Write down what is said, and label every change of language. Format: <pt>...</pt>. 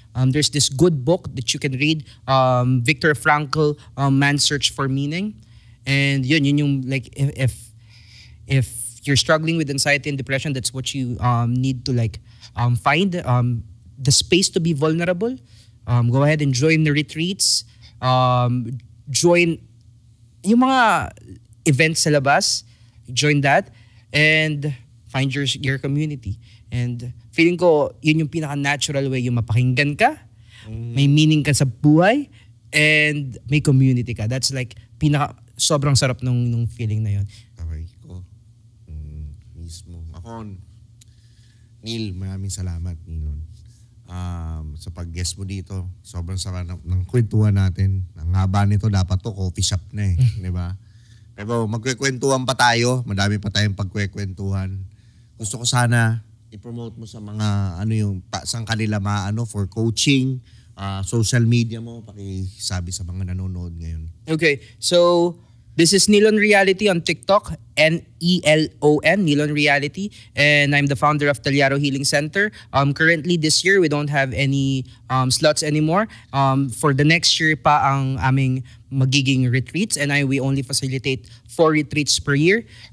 <en>There's this good book that you can read, Viktor Frankl, Man's Search for Meaning. And yun yung, like, if you're struggling with anxiety and depression, that's what you need to, like, find the space to be vulnerable. Go ahead and join the retreats.</en> <tl>Join yung mga events sa labas.</tl> <en>Join that. And find your community.</en> <tl>And feeling ko, yun yung pinaka-natural way, yung mapakinggan ka, may meaning ka sa buhay, and may community ka.</tl> <en>That's like,</en> <tl>sobrang sarap nung feeling na yun. Okay ko. Mismo. Ako, Neil, maraming salamat, Nilon. Sa pag-guest mo dito, sobrang sarap ng kwentuhan natin. Ang haba nito, dapat to coffee shop na eh. Di ba? Pero magkwekwentuhan pa tayo. Madami pa tayong pagkwekwentuhan. Gusto ko sana i-promote mo sa mga sang kanila for coaching, social media mo, pakisabi sa mga nanonood ngayon.</tl> <en>Okay, so this is Nilon Reality on TikTok, N-E-L-O-N, Nilon Reality, and I'm the founder of Talyaro Healing Center. Currently this year we don't have any slots anymore. For the next year</en> <tl>pa ang aming magiging</tl> <en>retreats, and we only facilitate 4 retreats per year.</en>